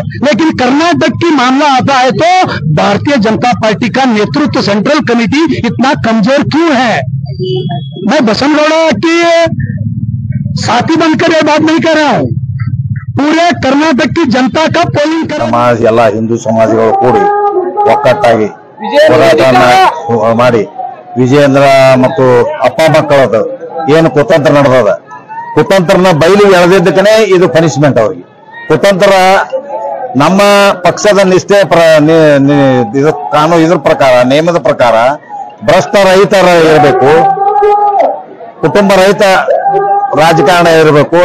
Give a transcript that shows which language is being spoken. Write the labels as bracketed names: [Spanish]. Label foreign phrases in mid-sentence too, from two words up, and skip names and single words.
[Hindi] लेकिन कर्नाटक की मामला आता है तो भारतीय जनता पार्टी का नेतृत्व, [English] central committee [Hindi] इतना कमजोर क्यों है? मैं बसंत गौड़ा की साथी बनकर ये बात नहीं कर रहा हूं, पूरे कर्नाटक की जनता का पोलिंग [Kannada] समाज ಎಲ್ಲ ಹಿಂದೂ ಸಮಾಜಗಳು ಕೂಡಿ ಒಕ್ಕಟ್ಟಾಗಿ ಹೋರಾಟವನ್ನ ಮಾಡಿ ವಿಜಯೇಂದ್ರ ಮತ್ತು ಅಪ್ಪ ಮಕ್ಕಳದು ಏನು ಕುತಂತ್ರ ನಡೆದದ, ಕುತಂತ್ರನ ಬಯಲಿಗೆ ಎಳೆದಿದ್ದಕ್ಕನೇ ಇದು ಪನಿಷ್ಮೆಂಟ್ ಅವ್ರಿಗೆ. ಕುತಂತ್ರ ನಮ್ಮ ಪಕ್ಷದ ನಿಷ್ಠೆ ಕಾನೂನು ಇದ್ರ ಪ್ರಕಾರ, ನಿಯಮದ ಪ್ರಕಾರ ಭ್ರಷ್ಟ ರಹಿತರ ಇರಬೇಕು, ಕುಟುಂಬ ರಹಿತ ರಾಜಕಾರಣ ಇರಬೇಕು.